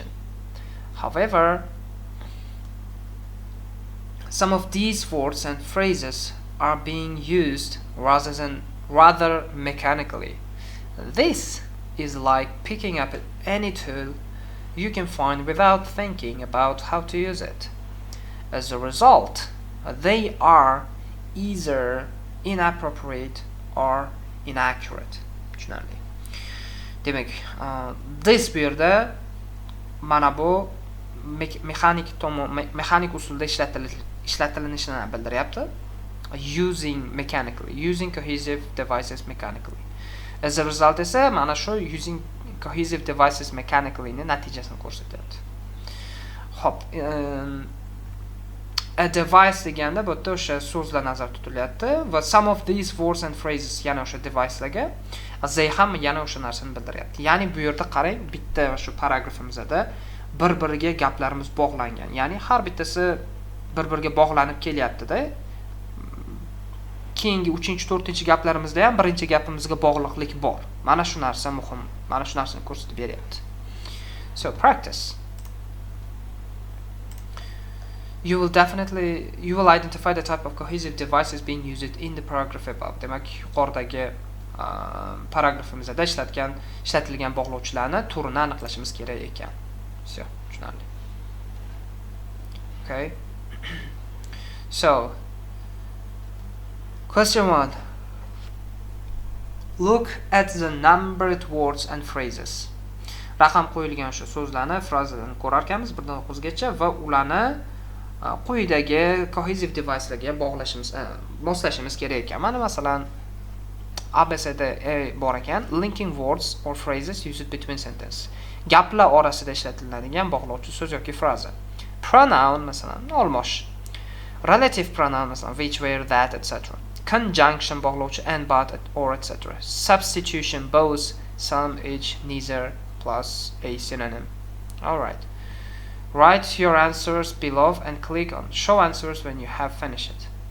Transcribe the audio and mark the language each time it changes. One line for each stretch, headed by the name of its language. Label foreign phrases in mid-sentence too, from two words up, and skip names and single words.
English: However, some of these words and phrases are being used rather mechanically. This is like picking up any tool you can find without thinking about how to use it. As a result, they are either inappropriate or inaccurate.
Uzbek: Tushunarli. Demak, this bu yerda mana bu mexanik usulda ishlatilinishini bildiryapti.
English: Using cohesive devices mechanically. As a result
Uzbek: esa mana shu
English: using cohesive devices mechanically
Uzbek: ni natijasini ko'rsatyapti. Hop,
English: a device
Uzbek: deganda bu yerda o'sha so'zlar nazarda tutilyapti va
English: some of these words and phrases
Uzbek: yana o'sha devicelarga they ham yana o'sha narsani bildiryapti. Ya'ni bu yerda qarang, bitta shu paragrafimizda bir-biriga gaplarimiz bog'langan. Ya'ni har bittasi bir-biriga bog'lanib kelyapti-da. Keyingi 3-4 gaplarimizda ham birinchi gapimizga bog'liqlik bor. Mana shu narsa muhim. Mana shu narsani ko'rsatib beryapti.
English: So practice. You will identify the type of cohesive devices being used in the paragraph above.
Uzbek: Demak, yuqoridagi paragrafimizda ishlatilgan bog'lovchilarni turini aniqlashimiz kerak ekan. So, tushunarli.
English: Okay. So, question 1. Look at the numbered words and phrases.
Uzbek: Raqam qo'yilgan shu so'zlarni, frazalarni ko'rar ekanmiz 1dan 9 gacha va ularni quyidagi
English: cohesive devicelarga
Uzbek: moslashimiz kerak ekan. Mana masalan ABCD bor ekan.
English: Linking words or phrases used between sentences.
Uzbek: Gaplar orasida ishlatiladigan bog'lovchi so'z yoki fraza. Pronoun masalan almosh.
English: Relative pronoun masalan which, where, that, etc. Conjunction bog'lovchi and, but, or, etc. Substitution both, some, each, neither, plus a synonym. Alright. Write your answers below and click on show answers when you have finished it.